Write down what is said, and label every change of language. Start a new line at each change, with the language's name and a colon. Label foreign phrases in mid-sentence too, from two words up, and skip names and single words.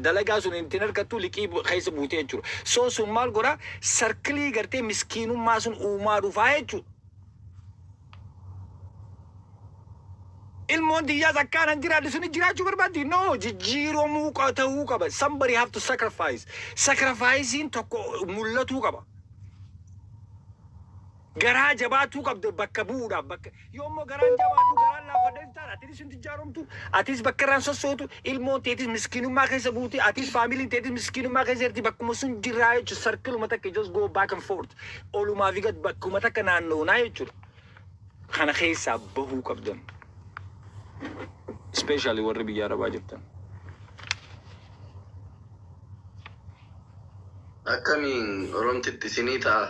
Oromo: Dalagaa sun ittiin argattu liqii keessa buutee jechuudha. Soo sun maal godhaa sarkilii gartee miskiinummaa sun uumaa dhufaa jechuudha. Ilmoon tiyyaas akkaanan jiraadhu suni jiraachuu barbaaddi. No, jijjiiramuu ta'uu qaba.
English: Somebody have to sacrifice.
Oromo: Sacrificein tokko mul'atuu qaba. Garaa jabaatuu qabdu bakka bu'uudhaaf bakka yoommoo garaan jabaatu garaan laafadhees taana atis sun ijaaromtu atis bakka irraan sossootu ilmoon teetis miskiinummaa keessa buuti atis faamiliin teetis miskiinummaa keessa jirti bakkuma sun jirraa jechuudha sarkiluma takka
English: just go back and forth
Oromo: olumaa fi gad bakkuma takka naannoonaa jechuudha kana keessaa bahuu qabdan especially warri biyya arabaa jirtan. Akkamiin Oromtitti isinii ta'a.